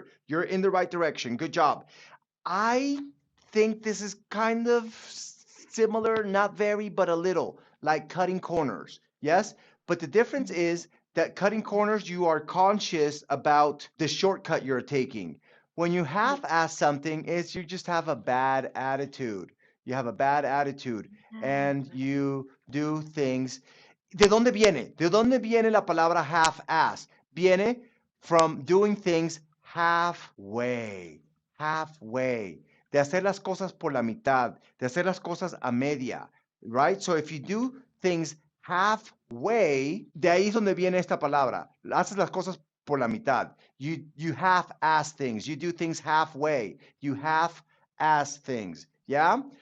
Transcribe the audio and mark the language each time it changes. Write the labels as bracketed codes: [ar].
[en] You're in the right direction. Good job. I think this is kind of similar, not very, but a little, like cutting corners. Yes? But the difference is that cutting corners, you are conscious about the shortcut you're taking. When you half-ass something, is you just have a bad attitude. You have a bad attitude and you do things. [es] ¿De dónde viene? ¿De dónde viene la palabra half-ass? Viene [en] from doing things halfway. Halfway. [es] De hacer las cosas por la mitad. De hacer las cosas a media. [en] Right? So if you do things halfway, [es] de ahí es donde viene esta palabra. Haces las cosas por la mitad. [en] You half-ass things. You do things halfway. You half-ass things. ¿Ya?